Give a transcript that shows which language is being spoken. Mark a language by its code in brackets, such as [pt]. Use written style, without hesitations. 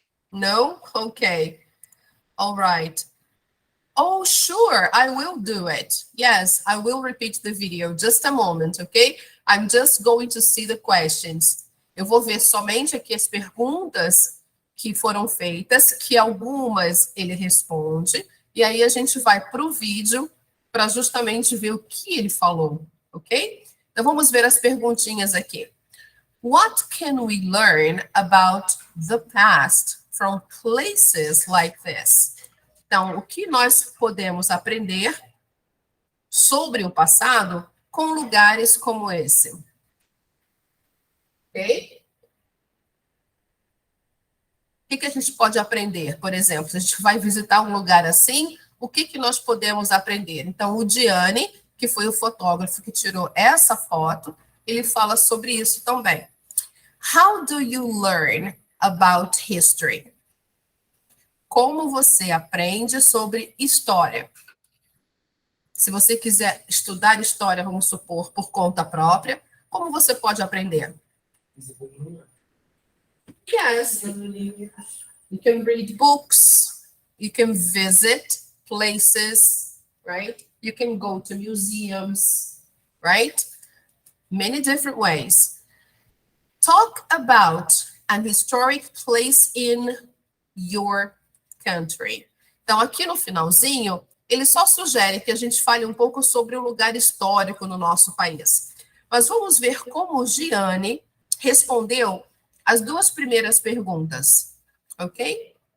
[en] No? Okay. All right. Oh, sure, I will do it. Yes, I will repeat the video. Just a moment, okay? I'm just going to see the questions. [pt] Eu vou ver somente aqui as perguntas que foram feitas, que algumas ele responde, e aí a gente vai para o vídeo para justamente ver o que ele falou, ok? Então vamos ver as perguntinhas aqui. [en] What can we learn about the past from places like this? [pt] Então, o que nós podemos aprender sobre o passado com lugares como esse? Ok? O que a gente pode aprender? Por exemplo, se a gente vai visitar um lugar assim, o que nós podemos aprender? Então, o Diane, que foi o fotógrafo que tirou essa foto, ele fala sobre isso também. [en] How do you learn about history? [pt] Como você aprende sobre história? Se você quiser estudar história, vamos supor, por conta própria, como você pode aprender? [en] Yes. You can read books. You can visit places, right? You can go to museums, right? Many different ways. Talk about an historic place in your country. [pt] Então, aqui no finalzinho, ele só sugere que a gente fale um pouco sobre o lugar histórico no nosso país. Mas vamos ver como o Gianni respondeu as duas primeiras perguntas, ok?